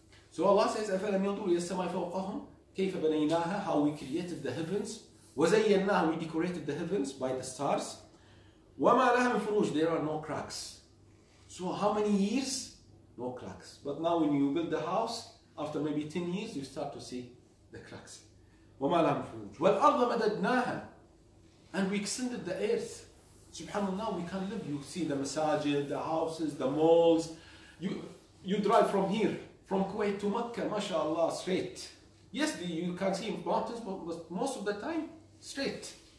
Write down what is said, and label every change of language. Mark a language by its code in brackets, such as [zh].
[en] So Allah says, [ar] أَفَلَمْ يَنْظُرُوا إِلَى السَّمَاءِ فَوْقَهُمْ كَيْفَ بَنَيْنَاهَا, [en] how we created the heavens. [ar] وَزَيَّنَّاهَا, [en] we decorated the heavens by the stars. [ar] وَمَا لَهَا مِنْ فُرُوجٍ, [en] there are no cracks. So how many years? No cracks. But now when you build the house, after maybe 10 years, you start to see the cracks. [ar] وَمَا لَهَا مِنْ فُرُوجٍ وَالْأَرْضَ مَدَدْنَاهَا, [en] and we extended the earth. Subhanallah, now we can live. You see the masajid, the houses, the malls. You drive from here, from Kuwait to Mecca, mashallah, straight. Yes, you can see mountains, but most of the time, straight.